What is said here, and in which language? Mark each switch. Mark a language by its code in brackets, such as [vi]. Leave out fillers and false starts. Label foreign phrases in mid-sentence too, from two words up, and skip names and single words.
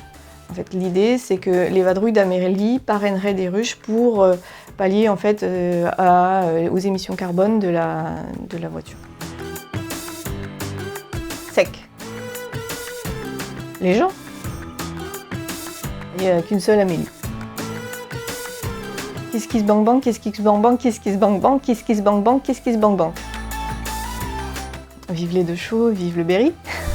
[fr] En fait, l'idée, c'est que les vadrouilles d'Amélie parraineraient des ruches pour pallier en fait, aux émissions carbone de la voiture. Sec. Les gens. Il n'y a qu'une seule Amélie. [en] Kiss kiss bang bang, kiss kiss bang bang, kiss kiss bang bang, kiss kiss bang bang, kiss kiss bang bang. [fr] Vive les 2 chevaux, vive le Berry.